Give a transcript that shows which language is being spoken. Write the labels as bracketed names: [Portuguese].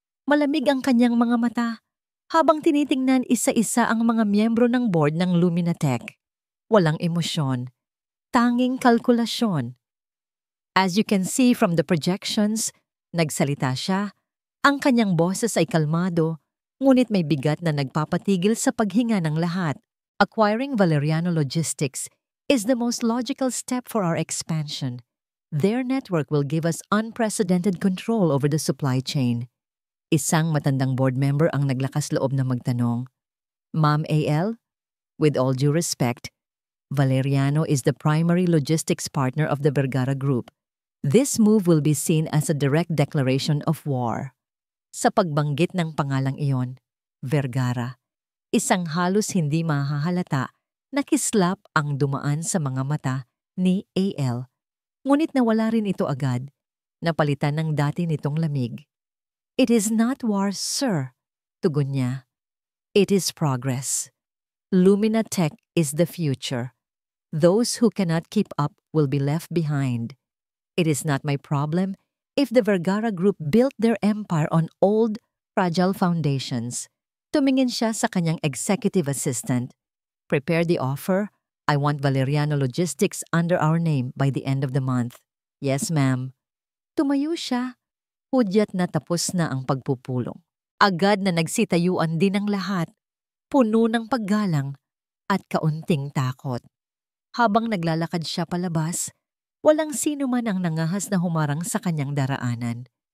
[Filipino] Malamig ang kanyang mga mata habang tinitingnan isa-isa ang mga miyembro ng board ng Luminatech. Walang emosyon, tanging kalkulasyon. [English] As you can see from the projections, [Filipino] nagsalita siya. Ang kanyang boses ay kalmado, ngunit may bigat na nagpapatigil sa paghinga ng lahat. [English] Acquiring Valeriano Logistics is the most logical step for our expansion. Their network will give us unprecedented control over the supply chain. [Filipino] Isang matandang board member ang naglakas loob na magtanong, [English] Ma'am A.L., with all due respect, Valeriano is the primary logistics partner of the Vergara Group. This move will be seen as a direct declaration of war. [Filipino] Sa pagbanggit ng pangalang iyon, Vergara, isang halos hindi mahahalata na kislap ang dumaan sa mga mata ni A.L. Ngunit nawala rin ito agad, napalitan ng dati nitong lamig. [English] It is not war, sir, [Filipino] tugon niya. [English] It is progress. Luminatech is the future. Those who cannot keep up will be left behind. It is not my problem if the Vergara Group built their empire on old, fragile foundations. [Filipino] Tumingin siya sa kanyang executive assistant. [English] Prepare the offer. I want Valeriano Logistics under our name by the end of the month. Yes, ma'am. [Filipino] Tumayo siya. Hudyat na tapos na ang pagpupulong. Agad na nagsitayuan din ang lahat, puno ng paggalang at kaunting takot. Habang naglalakad siya palabas, Walang sino man ang nangahas na humarang sa kanyang daraanan.